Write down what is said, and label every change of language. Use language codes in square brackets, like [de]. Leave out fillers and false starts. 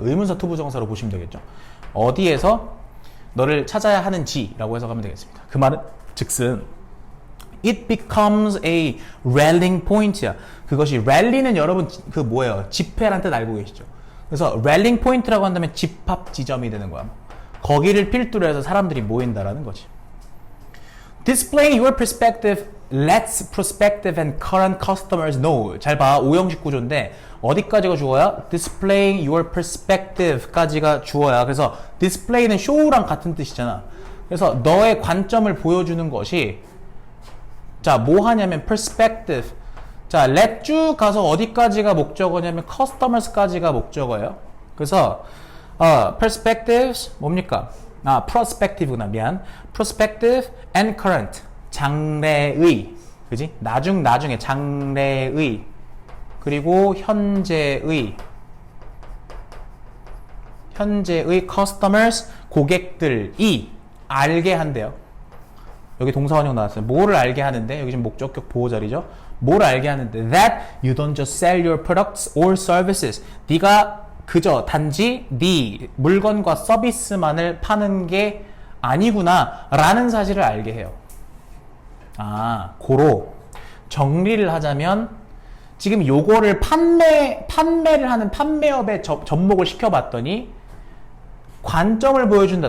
[ko] 의문사 투부정사로 보시면 되겠죠. 어디에서 너를 찾아야 하는지라고 해석하면 되겠습니다. 그 말은 즉슨 [en] it becomes a rallying point야. [ko] 그것이 rally는 여러분 그 뭐예요? 집회란 뜻 알고 계시죠? 그래서 rallying point라고 한다면 집합 지점이 되는 거야. 거기를 필두로 해서 사람들이 모인다라는 거지. [en] Displaying your perspective lets prospective and current customers know. [ko] 잘 봐. 오형식 구조인데 어디까지가 주어야? [en] Displaying your perspective [ko] 까지가 주어야. 그래서 display는 show랑 같은 뜻이잖아. 그래서 너의 관점을 보여주는 것이 자, 뭐 하냐면 perspective. 자, let 쭉 가서 어디까지가 목적어냐면 customers까지가 목적어예요. 그래서 perspectives 뭡니까? prospective구나. 미안. [en] prospective and current. [ko] 장래의. 그지? 나중에 장래의. 그리고 현재의 customers, 고객들이 알게 한대요. 여기 동사원형 나왔어요. 뭐를 알게 하는데? 여기 지금 목적격 보호 자리죠. 뭘 알게 하는데? [en] That you don't just sell your products or services. [ko] 네가 그저 단지 네 물건과 서비스만을 파는 게 아니구나 라는 사실을 알게 해요. 고로 정리를 하자면 지금 요거를 판매를 하는 판매업에 접목을 시켜봤더니 관점을 보여준다.